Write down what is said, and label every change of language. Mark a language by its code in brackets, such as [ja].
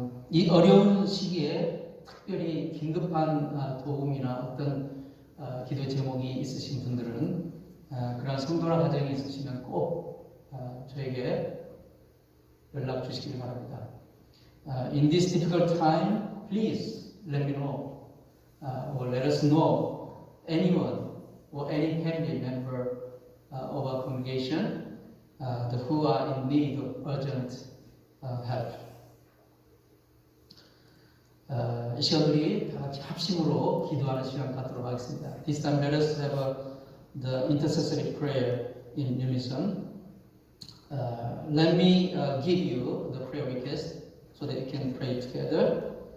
[ko] 이 어려운 시기에 특별히 긴급한 도움이나 어떤 기도 제목이 있으신 분들은 그런 성도나 가정이 있으시면 꼭 저에게 연락 주시기 바랍니다. [en] In this difficult time, please let me know or let us know anyone or any family member of our congregation who are in need of urgent help. [ko] 이 시간 우리 다 같이 합심으로 기도하는 시간 갖도록 하겠습니다. [en] This time let us have the intercessory prayer in unison. Let me give you the prayer request so that you can pray together.